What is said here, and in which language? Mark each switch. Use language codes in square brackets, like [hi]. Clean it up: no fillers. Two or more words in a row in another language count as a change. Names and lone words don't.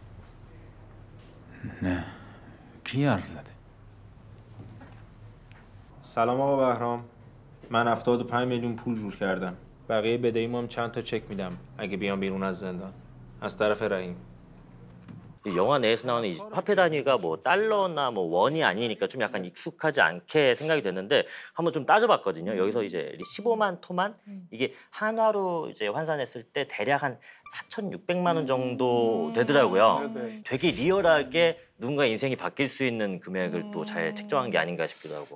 [fa] نه. کی حرف زده؟ سلام آقا بهرام. من 75 میلیون پول جور کردم. بقیه بدهیمو هم چند تا چک میدم اگه بیام بیرون از زندان. از طرف رحیم. [ko] 이 영화 내에서 나오는 이 화폐 단위가 뭐 달러나 뭐 원이 아니니까 좀 약간 익숙하지 않게 생각이 됐는데 한번 좀 따져봤거든요. 여기서 이제 15만 토만 이게 한화로 이제 환산했을 때 대략 한 4,600만 원 정도 되더라고요. 되게 리얼하게 누군가 인생이 바뀔 수 있는 금액을 또 잘 측정한 게 아닌가 싶기도 하고.